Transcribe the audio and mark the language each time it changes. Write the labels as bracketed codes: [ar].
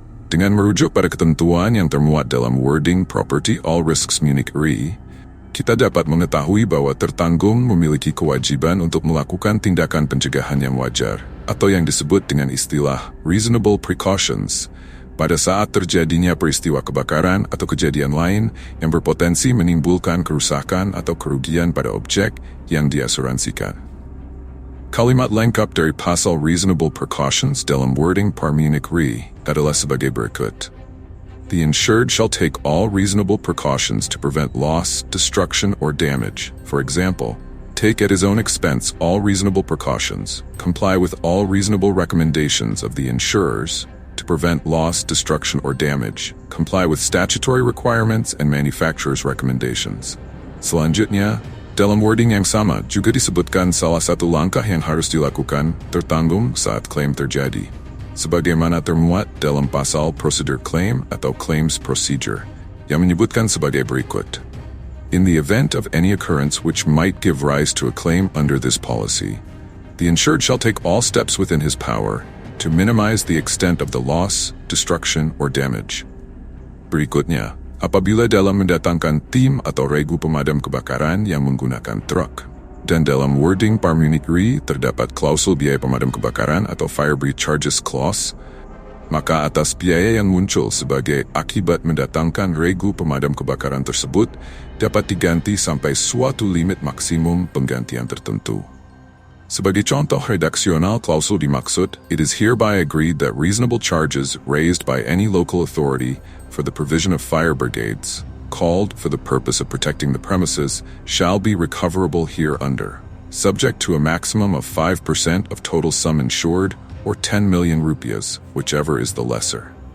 [id] Dengan merujuk pada ketentuan yang termuat dalam wording Property All Risks Munich Re, kita dapat mengetahui bahwa tertanggung memiliki kewajiban untuk melakukan tindakan pencegahan yang wajar, atau yang disebut dengan istilah reasonable precautions, pada saat terjadinya peristiwa kebakaran atau kejadian lain yang berpotensi menimbulkan kerusakan atau kerugian pada objek yang diasuransikan. Kalimat lengkap dari pasal reasonable precautions dalam wording Par Munich Re adalah sebagai berikut. [en] The insured shall take all reasonable precautions to prevent loss, destruction, or damage. For example, take at his own expense all reasonable precautions, comply with all reasonable recommendations of the insurers to prevent loss, destruction, or damage, comply with statutory requirements and manufacturer's recommendations. [id] Selanjutnya, dalam wording yang sama juga disebutkan salah satu langkah yang harus dilakukan tertanggung saat klaim terjadi, sebagaimana termuat dalam pasal Procedure Claim atau Claims Procedure, yang menyebutkan sebagai berikut. [en] In the event of any occurrence which might give rise to a claim under this policy, the insured shall take all steps within his power to minimize the extent of the loss, destruction, or damage. [id] Berikutnya, apabila dalam mendatangkan tim atau regu pemadam kebakaran yang menggunakan truk, dan dalam wording Par Munich Re terdapat klausul biaya pemadam kebakaran atau Fire Breach Charges Clause, maka atas biaya yang muncul sebagai akibat mendatangkan regu pemadam kebakaran tersebut dapat diganti sampai suatu limit maksimum penggantian tertentu. Sebagai contoh redaksional klausul dimaksud, [en] it is hereby agreed that reasonable charges raised by any local authority for the provision of fire brigades, called for the purpose of protecting the premises, shall be recoverable hereunder, subject to a maximum of 5% of total sum insured, or 10 million rupiahs, whichever is the lesser.